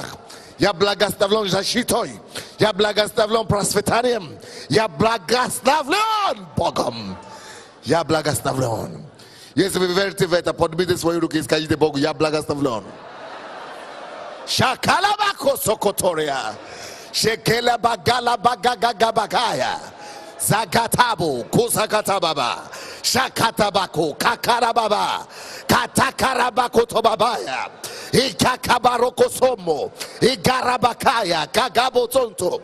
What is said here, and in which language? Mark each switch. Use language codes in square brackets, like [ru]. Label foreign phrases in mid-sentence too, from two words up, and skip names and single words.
[ru] Я благословлен защитой. Я благословлен просветанием. Я благословлен Богом. Я благословлен. Если вы верите в это, поднимите свои руки и скажите Богу, я благословлен. Шакалабако сокотория. Shekela bagala bagaga bagaya. Zakatabu kusakatababa. Shakatabako kakarababa. Katakarabako tobabaya. Ikakabaroko somo. Igarabakaya kagabo tonto.